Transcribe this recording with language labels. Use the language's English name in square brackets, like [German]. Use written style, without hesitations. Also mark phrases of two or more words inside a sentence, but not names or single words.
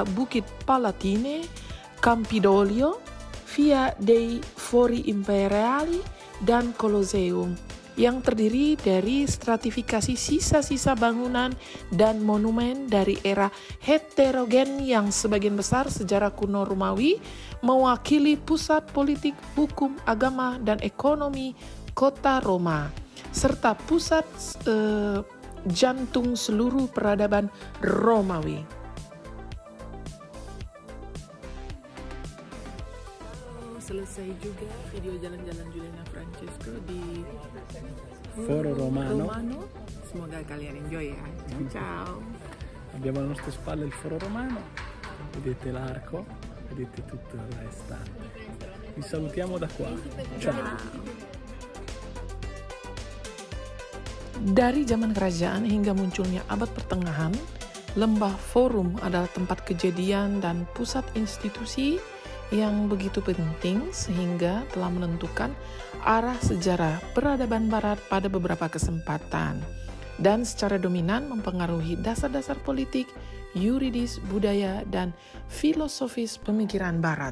[Indonesian] Bukit Palatine, Campidoglio, Via dei Fori Imperiali, dan Colosseum, yang terdiri dari stratifikasi sisa-sisa bangunan dan monumen dari era heterogen yang sebagian besar sejarah kuno Romawi, mewakili pusat politik, hukum, agama, dan ekonomi kota Roma, serta pusat jantung seluruh peradaban Romawi. Selesai juga video jalan-jalan Juliana Francesco di Foro Romano. Semoga kalian enjoy ya. [Italian] Ciao. Abbiamo alle nostre spalle il Foro Romano, vedete l'arco, vedete tutto il restante. Vi salutiamo da qua. Ciao. [Indonesian] Dari zaman kerajaan hingga munculnya abad pertengahan, lembah Forum adalah tempat kejadian dan pusat institusi yang begitu penting sehingga telah menentukan arah sejarah peradaban Barat pada beberapa kesempatan dan secara dominan mempengaruhi dasar-dasar politik, yuridis, budaya, dan filosofis pemikiran Barat.